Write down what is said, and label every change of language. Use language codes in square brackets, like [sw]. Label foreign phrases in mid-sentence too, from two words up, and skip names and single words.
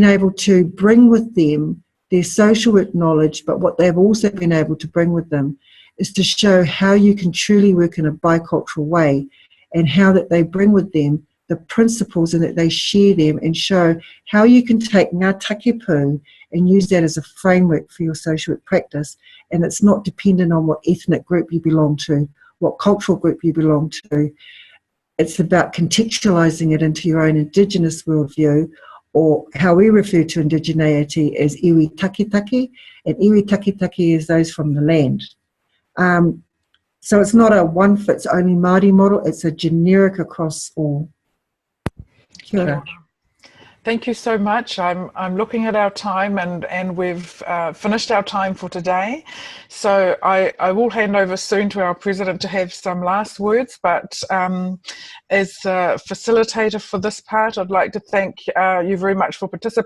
[en] able to bring with them their social work knowledge, but what they've also been able to bring with them is to show how you can truly work in a bicultural way and how that they bring with them the principles and that they share them and show how you can take [mi] Ngā Takipu [en] and use that as a framework for your social work practice, and it's not dependent on what ethnic group you belong to, what cultural group you belong to. It's about contextualising it into your own Indigenous worldview, or how we refer to indigeneity as [mi] iwi takitaki, [en] and [mi] iwi takitaki [en] is those from the land. So it's not a one-fits-only Māori model, it's a generic across all. [mi] Kia ora. [en] Thank you so much. I'm looking at our time, and we've finished our time for today. So I will hand over soon to our president to have some last words. But as a facilitator for this part, I'd like to thank you very much for participating.